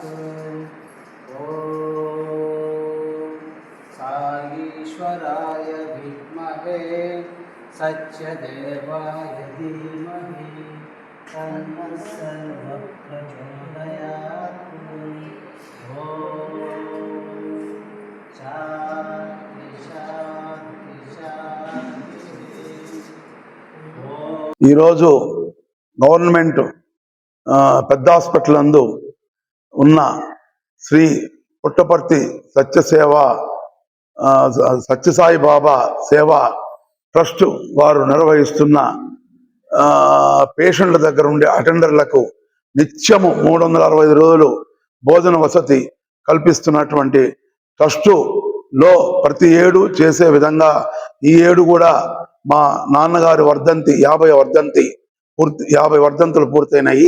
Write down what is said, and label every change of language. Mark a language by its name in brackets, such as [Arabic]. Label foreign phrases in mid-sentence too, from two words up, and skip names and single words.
[Sanskrit] ॐ साईश्वराय विद्महे सत्यदेवाय धीमहि तन्नः सर्वप्रचोदयात्। ॐ शान्ति शान्ति शान्ति। [Telugu] ఈరోజు గవర్నమెంట్ పెద్ద హాస్పిటల్ నందు ఉన్న శ్రీ పుట్టపర్తి సత్యసాయి బాబా సేవా ట్రస్ట్ వారు నిర్వహిస్తున్న పేషెంట్ల దగ్గర ఉండే అటెండర్లకు నిత్యము 365 రోజులు భోజన వసతి కల్పిస్తున్నటువంటి ట్రస్టులో ప్రతి ఏడు చేసే విధంగా ఈ ఏడు కూడా మా నాన్నగారి వర్ధంతి 50 వర్ధంతులు పూర్తయినాయి.